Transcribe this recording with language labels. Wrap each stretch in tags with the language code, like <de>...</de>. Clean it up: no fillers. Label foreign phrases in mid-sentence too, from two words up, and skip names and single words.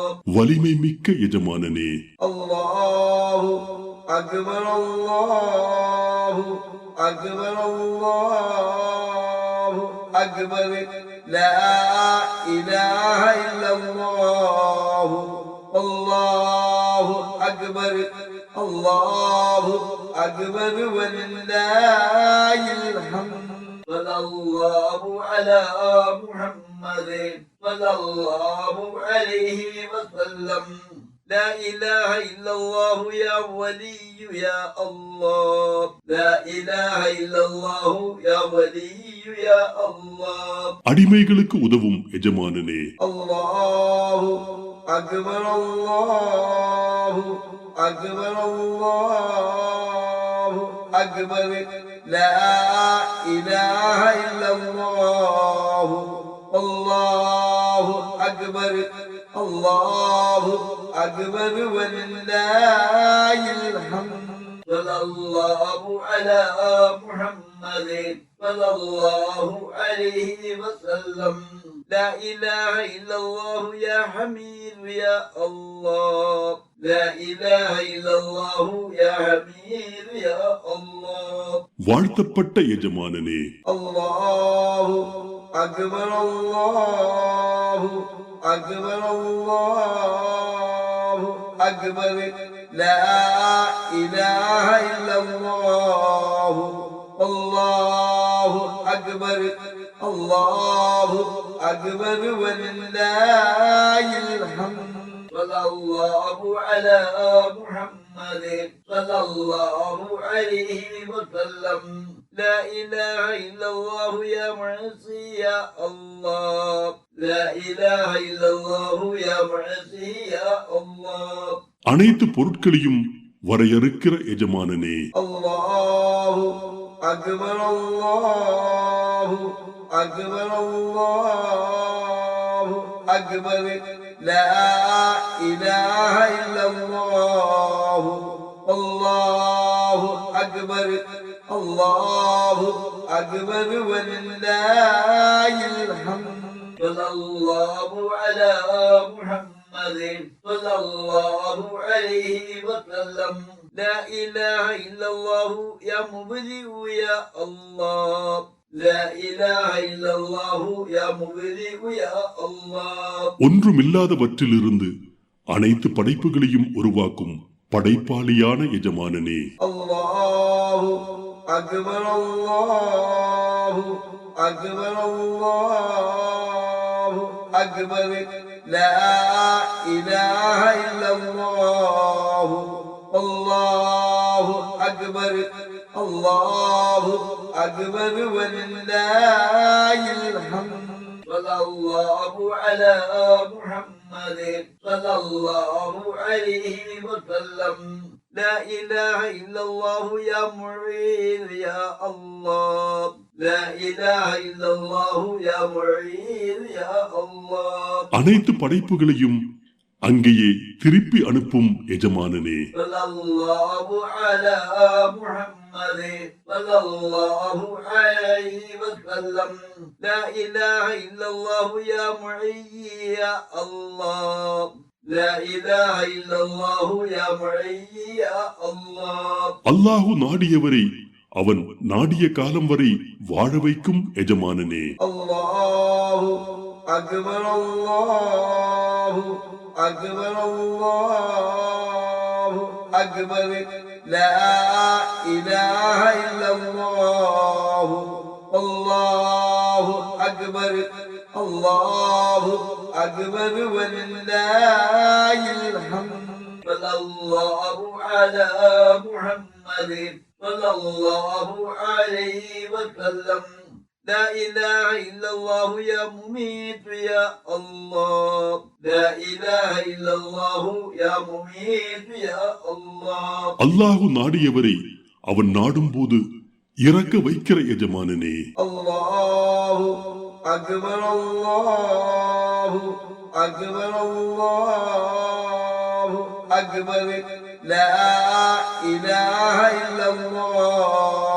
<ta>வலிமை மிக்க எஜமானனே</ta> <ar>الله أكبر الله أكبر الله أكبر لا إله إلا الله الله أكبر الله أكبر ولله الحمد صلى الله على محمد صلى الله عليه وسلم لا إله إلا الله يا ولي يا الله لا إله إلا الله يا ولي يا الله</ar> <ta>அடிமைகளுக்கு உதவும் எஜமானனே</ta> <ar>الله أكبر الله أكبر الله أكبر لا إله إلا الله الله أكبر الله أكبر ولله الحمد صلى الله على محمد صلى الله عليه وسلم لا إله إلا الله يا حميد يا الله لا إله إلا الله يا حميد يا الله</ar> <ta>வாழ்த்தப்பட்ட எஜமானனே</ta> <ar>الله أكبر الله أكبر الله أكبر لا إله إلا الله الله أكبر الله أكبر ولله الحمد صلى الله على محمد صلى الله عليه وسلم لا إله إلا الله يا معصي يا الله لا إله إلا الله يا معصي يا الله</ar> <ta>அனைத்து பொருட்களையும் வரையறுக்கிற எஜமானனே</ta> <ar>الله أكبر الله أكبر الله أكبر لا إله إلا الله الله أكبر الله أكبر ولله الحمد صلى الله على محمد صلى الله عليه وسلم لا إله إلا الله يا مبدئ يا الله لا إله إلا الله يا مبدئ يا الله</ar> <ta>ஒன்றுமில்லாதவற்றிலிருந்து அனைத்து படைப்புகளையும் உருவாக்கும் படைப்பாளியான எஜமானனே</ta> <ar>الله أكبر الله أكبر الله أكبر لا إله إلا الله الله أكبر الله أكبر ولله الحمد صلى الله على محمد صلى الله عليه وسلم لا إله إلا الله يا معين يا الله لا إله إلا الله يا معين يا الله</ar> <ta>அனைத்து படைப்புகளையும் அங்கேயே திருப்பி அனுப்பும் எஜமானனே</ta> <ar>صلى الله على محمد صلى الله عليه وسلم لا إله إلا الله يا معين يا الله لا إله إلا الله يا معين يا الله</ar> <ta>அல்லாஹு நாடியவரை அவன் நாடிய காலம் வரை வாழ வைக்கும் எஜமானனே</ta> <ar>الله أكبر الله أكبر الله أكبر لا إله إلا الله الله أكبر الله أكبر ولله الحمد صلى الله على محمد صلى الله عليه وسلم لا إله إلا الله يا مميت يا الله لا إله إلا الله يا مميت يا الله</ar> <ta>அல்லாஹு நாடியவரை அவன் நாடும் போது இறக்க வைக்கிற எஜமானனே.</ta> <ar>الله أكبر الله أكبر الله أكبر لا إله إلا الله</ar>